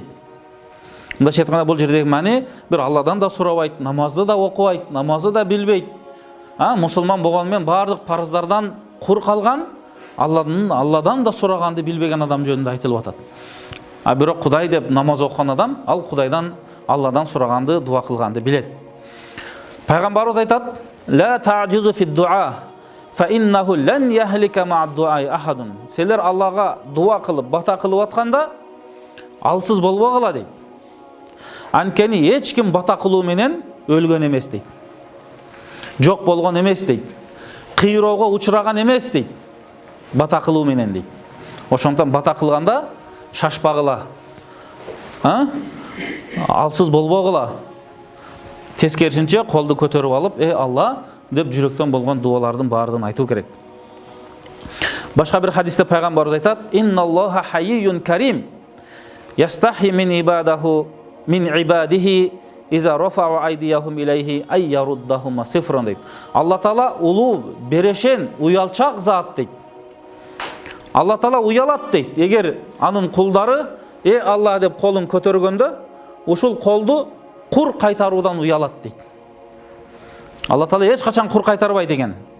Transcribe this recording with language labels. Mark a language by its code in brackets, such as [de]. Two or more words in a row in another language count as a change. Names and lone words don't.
[ky] Мындайча айтканда бул жердеги маани бир Алладан да сурабайт, намазды да окубайт, намазды да билбейт. Мусулман болгону менен бардык парыздардан кур калган, Алладан да сураганды билбеген адам жөнүндө айтылып атат. А бирок Кудай деп намаз окуган адам, ал Кудайдан, Алладан сураганды, дуа кылганды билет. Пайгамбарыбыз айтат: [ar] "لا تعجزوا في الدعاء فإنه لن يهلك مع الدعاء أحد." [ky] Силер Аллага дуа кылып, бата кылып атканда алсыз болбогула дейт. Анткени эч ким бата кылуу менен өлгөн эмес дейт. Жок болгон эмес дейт. Кыйроого учураган эмес дейт. Бата кылуу менен дейт. Ошондон бата кылганда шашпагыла. Алсыз болбогула. Тескерисинче колду көтөрүп алып, Алла деп жүрөктөн болгон дуалардын баардыгын айтуу керек. Башка бир хадисте пайгамбарыбыз айтат: [ar] "إن الله حيي كريم, يستحيي من عبده من عباده إذا رفعوا أيديهم إليه أن يردهما صفرا" дейт. [ky] Алла Таала улуу, берешен, уялчак зат дейт. Алла Таала уялат дейт. Эгер анын кулдары Алла деп колун көтөргөндө, ушул колду кур кайтаруудан уялат дейт. Алла Таала эч качан кур кайтарбайт экен.